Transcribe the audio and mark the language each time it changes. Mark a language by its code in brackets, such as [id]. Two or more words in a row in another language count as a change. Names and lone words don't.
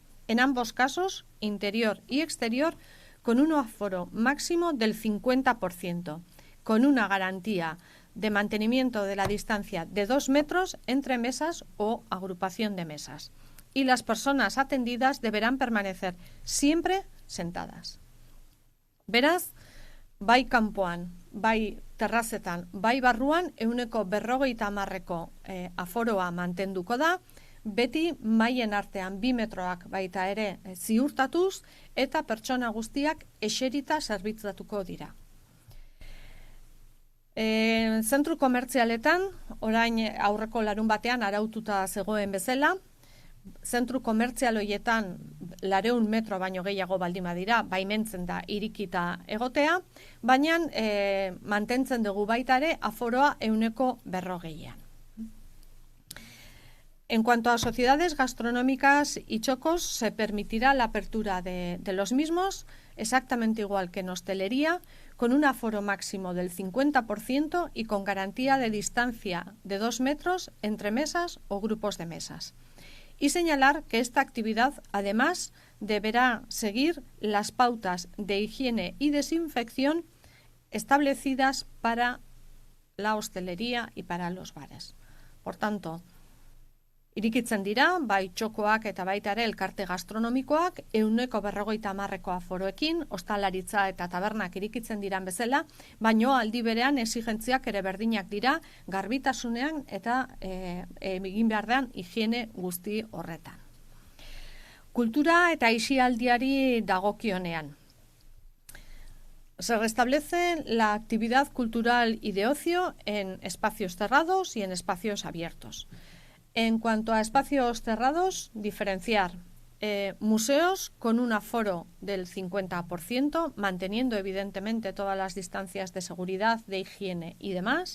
[es] En ambos casos, interior y exterior, con un aforo máximo del 50%, con una garantía de mantenimiento de la distancia de 2 metros entre mesas o agrupación de mesas. Y las personas atendidas deberán permanecer siempre sentadas. [eu] Beraz, bai kanpoan, bai terrazetan, bai barruan, 50% aforoa mantenduko da, beti maien artean 2 metroak baita ere ziurtatuz eta pertsona guztiak eserita zerbitzatuko dira. Zentru komertzialetan, orain aurreko larun batean araututa zegoen bezala, zentru komertzial horietan 200 metro baino gehiago baldin badira, baimentzen da irikita egotea, baina mantentzen dugu baita ere aforoa 140. [es] En cuanto a sociedades gastronómicas y chocos, se permitirá la apertura de los mismos, exactamente igual que en hostelería, con un aforo máximo del 50% y con garantía de distancia de 2 metros entre mesas o grupos de mesas. Y señalar que esta actividad, además, deberá seguir las pautas de higiene y desinfección establecidas para la hostelería y para los bares. Por tanto, [eu] irikitzen dira, bai txokoak eta baita ere elkarte gastronomikoak, 150 aforoekin, ostalaritza eta tabernak irikitzen diran bezala, baino aldi berean exigentziak ere berdinak dira, garbitasunean eta egin beharrean higiene guzti horretan. Kultura eta aisialdiari dagokionean. [es] Se restablece la actividad cultural y de ocio en espacios cerrados y en espacios abiertos. En cuanto a espacios cerrados, diferenciar museos con un aforo del 50%, manteniendo evidentemente todas las distancias de seguridad, de higiene y demás.